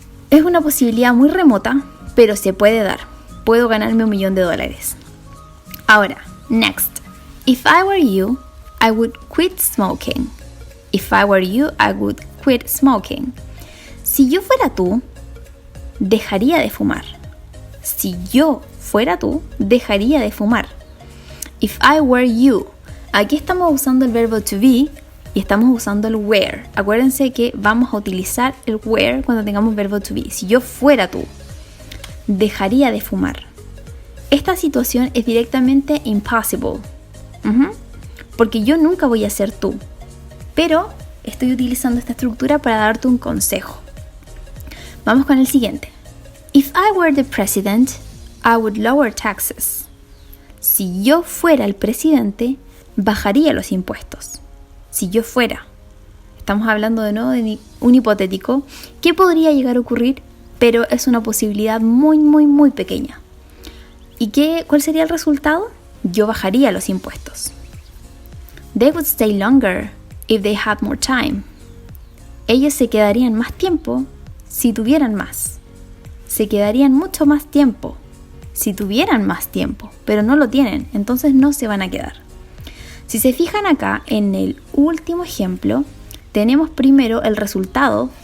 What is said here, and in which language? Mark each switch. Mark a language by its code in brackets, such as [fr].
[es] Es una posibilidad muy remota, pero se puede dar. Puedo ganarme $1 millón. Ahora, next. [en] If I were you, I would quit smoking. If I were you, I would quit smoking. [es] Si yo fuera tú, dejaría de fumar. Si yo fuera tú, dejaría de fumar. [en] If I were you. [es] Aquí estamos usando el verbo to be y estamos usando el were. Acuérdense que vamos a utilizar el were cuando tengamos verbo to be. Si yo fuera tú, dejaría de fumar. Esta situación es directamente impossible. Porque yo nunca voy a ser tú. Pero estoy utilizando esta estructura para darte un consejo. Vamos con el siguiente. [en] If I were the president, I would lower taxes. [es] Si yo fuera el presidente, bajaría los impuestos. Si yo fuera. Estamos hablando de nuevo de un hipotético que podría llegar a ocurrir, pero es una posibilidad muy, muy, muy pequeña. ¿Y cuál sería el resultado? Yo bajaría los impuestos. [en] They would stay longer if they had more time. [es] Ellos se quedarían más tiempo si tuvieran más. Se quedarían mucho más tiempo si tuvieran más tiempo, pero no lo tienen, entonces no se van a quedar. Si se fijan acá en el último ejemplo, tenemos primero el resultado.